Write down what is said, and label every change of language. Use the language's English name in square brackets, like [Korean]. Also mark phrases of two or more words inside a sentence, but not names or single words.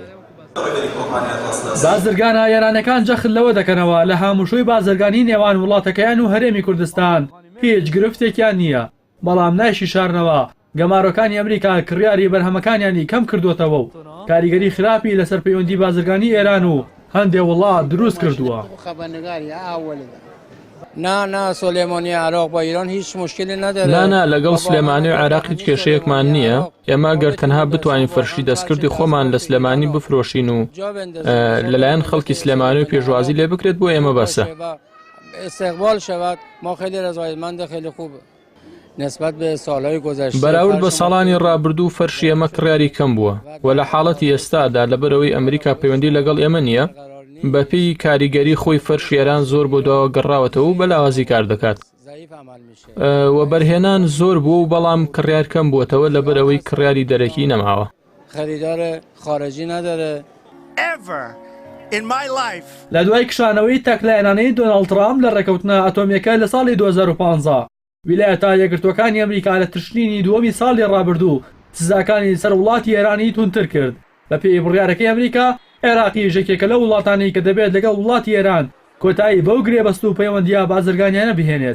[Central Kurdish] بازرگانە ئێرانەکان جەخت لەوە دەکەنەوە لە هاموشۆی بازرگانی نێوان وڵاتەکەیان و هەرێمی کوردستان هیچ گرفتێکیان نییە، بەڵام نایشی شارنەوە گەمارۆکانی ئەمریکا کڕیاری بەرهەمەکانیانی کەم کردوتەوە و کاریگەری خراپی لەسەر پەیوەندی بازرگانی ئێران و هەندێک وڵات دروست کردووە. [Persian] نه سلێمانی عراق با ایران هیچ مشکلی نداره. [Central Kurdish] لا لەگەڵ سلێمانی و عێراق هیچ کێشەیەکمان نییە. ئێمە گەر تەنها بتوانین فەرشی دەستکردی خۆمان لە سلێمانی بفرۆشین و لەلایەن خەڵکی سلێمانی و پێشوازی لێ بکرێت بۆ ئێمە بەسە. [Persian] استقبال شود ما خیلی رضایتمند خیلی خوب نسبت به سالهای گذشته. [Central Kurdish] بەراورد بە ساڵانی ڕابردوو فەرشی ئێمە کڕیاری کەم بووە و لە حاڵەتی ئێستادا لەبەرەوەی ئەمریکا پەیوەندی لەگەڵ ئێمە نییە بەپێی کاریگەری خۆی فەرشی ئێران زۆر بۆ داوە گەڕاوەتەوە و بەلاوازی کار دەکات و بەرهێنان زۆر بوو و بەڵام کڕیار کەم بووەتەوە لەبەرەوەی کڕیاری دەرەکی نەماوە. [Persian] خریدار خارجی نداره. [Central Kurdish] لە دوای کشانەوەی تەکلایەنانەی دۆناڵد ترامپ لە ڕێکەوتنە ئەتۆمیەکە لە ساڵی 2015 ویلایەتە یەکگرتووەکانی ئەمریکا لە تشرینی دووەمی ساڵی ڕابردوو سزاکانی سەر وڵاتی ئێرانی توندتر کرد. بە پێی بڕیارەکەی ئەمریکا عێراقی ژێکێکە لە وڵاتانی کە دەبێت لەگەڵ وڵاتی ئێران کۆتایی بەو گرێبەست و پەیوەندیە بازرگانیانە بهێنێت.